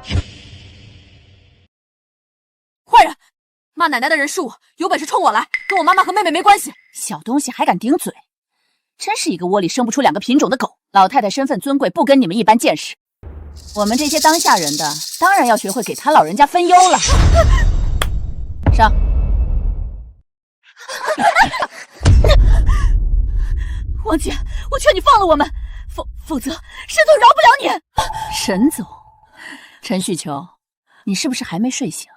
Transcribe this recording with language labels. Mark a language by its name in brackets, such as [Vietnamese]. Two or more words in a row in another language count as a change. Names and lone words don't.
[Chinese] 壞人！罵奶奶的人是我，有本事衝我來，跟我媽媽和妹妹沒關係。小東西還敢頂嘴，真是一個窩裡生不出2個品種的狗。老太太身份尊貴，不跟你們一般見識。我們這些當下人的，當然要學會給他老人家分憂了。上。王姐，我勸你放了我們。否則沈总饶不了你。沈总，陈旭秋，你是不是还没睡醒？